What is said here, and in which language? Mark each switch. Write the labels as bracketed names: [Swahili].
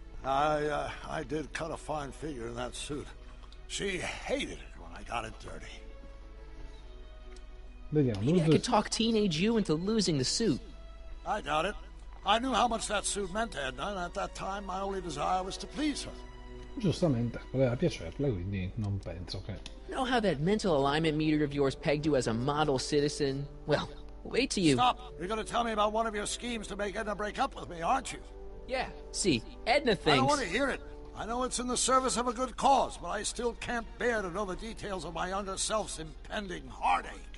[English] I did cut a fine figure in that suit. She hated it when I got it dirty. [Italian] Vediamo. [English] Maybe I could talk teenage you into losing the suit. I doubt it. I knew how much that suit meant to Edna, and at that time my only desire was to please her. [Italian] Giustamente, voleva piacerle, quindi non penso che... [English] Know how that mental alignment meter of yours pegged you as a model citizen? Well, wait till you... Stop! You're going to tell me about one of your schemes to make Edna break up with me, aren't you? Yeah, see, Edna thinks... I don't want to hear it. I know it's in the service of a good cause, but I still can't bear to know the details of my younger self's impending heartache.